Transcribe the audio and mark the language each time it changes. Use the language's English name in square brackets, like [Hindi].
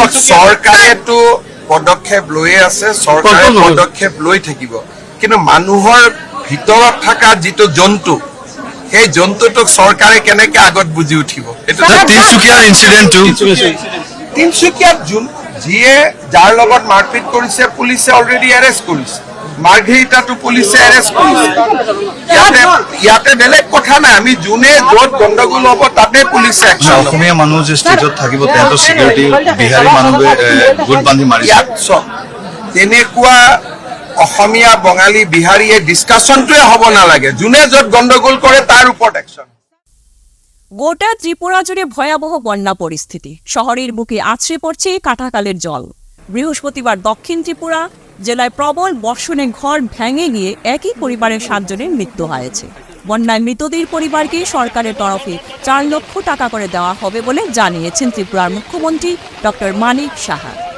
[Assamese] চৰকাৰেতো পদক্ষেপ লৈয়ে আছে, চৰকাৰে পদক্ষেপ লৈ থাকিব, কিন্তু মানুহৰ ভিতৰত থকা যিটো জন্তু, সেই জন্তুটোক চৰকাৰে কেনেকে আগত বুজি উঠিব? তিনিচুকীয়াৰ ইনচিডেণ্টটো তিনিচুকীয়াত যিয়ে যাৰ লগত মাৰপিট কৰিছে পুলিচে অলৰেডি এৰেষ্ট কৰিছে। মাৰ্ঘেৰিটাতো পুলিচে এৰেষ্ট কৰিছে। ইয়াতে বেলেগ কথা নাই, আমি যোনে য'ত গণ্ডগোল হ'ব তাতে পুলিচে একশ্যন ল'ব। অসমীয়া মানুহ যে ষ্টেজত থাকিব তেহেঁতৰ চিকিউৰিটি বিহাৰী মানুহে গোট বান্ধি মাৰিছে। ইয়াত চব তেনেকুৱা অসমীয়া, বঙালী, বিহাৰীয়ে ডিছকাশ্যনটোৱে হ'ব নালাগে। যোনে য'ত গণ্ডগোল কৰে তাৰ ওপৰত একশ্যন। [Bangla] গোটা ত্রিপুরা জুড়ে ভয়াবহ বন্যা পরিস্থিতি। শহরের বুকে আছড়ে পড়ছে কাঁটাকালের জল। বৃহস্পতিবার দক্ষিণ ত্রিপুরা জেলায় প্রবল বর্ষণে ঘর ভেঙে গিয়ে একই পরিবারের 7 জনের মৃত্যু হয়েছে। বন্যায় মৃতদের পরিবারকে সরকারের তরফে 4 লক্ষ টাকা করে দেওয়া হবে বলে জানিয়েছেন ত্রিপুরার মুখ্যমন্ত্রী ডক্টর মানিক সাহা।